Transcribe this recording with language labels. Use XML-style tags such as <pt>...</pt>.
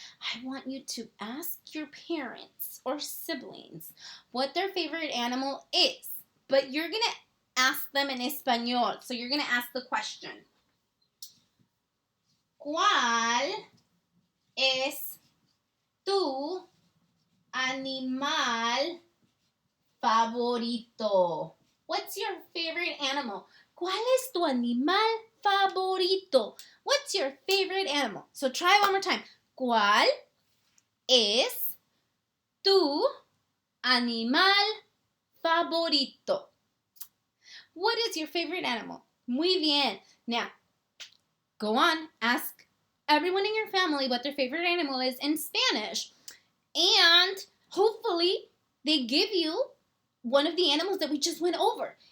<en>I want you to ask your parents or siblings what their favorite animal is, but you're going to ask them in español. So you're going to ask the question,</en> <es>¿Cuál es tu animal favorito?</es> <en>What's your favorite animal?</en> <es>¿Cuál es tu animal favorito?</es> <en>What's your favorite animal? So try one more time.</en> <es>¿Cuál es tu animal favorito?</es> <en>What is your favorite animal?</en> <es>Muy bien.</es> <en>Now, go on, ask everyone in your family what their favorite animal is in Spanish. And hopefully they give you one of the animals that we just went over.</en>